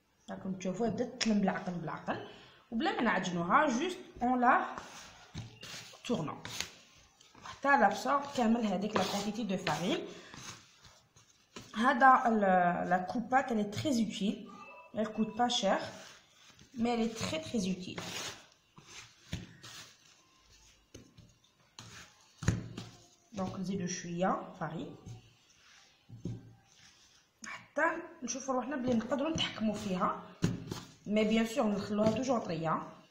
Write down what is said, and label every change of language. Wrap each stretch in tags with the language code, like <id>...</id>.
<ar>راكم تشوفوا بدات تلم بالعقل وبلا ما نعجنوها جوست اون لا تورنو حتى لابسورب كامل هذيك لا كونتيتي دو فارين. هذا لا كوبات</ar> <fr>elle est très utile. elle coûte pas cher mais elle est très utile.</fr> <ar>دونك نزيدو شويه فارين حتى نشوفوا روحنا بلي نقدروا نتحكموا فيها. مي بيان سور نخلوها توجور طريه.</ar>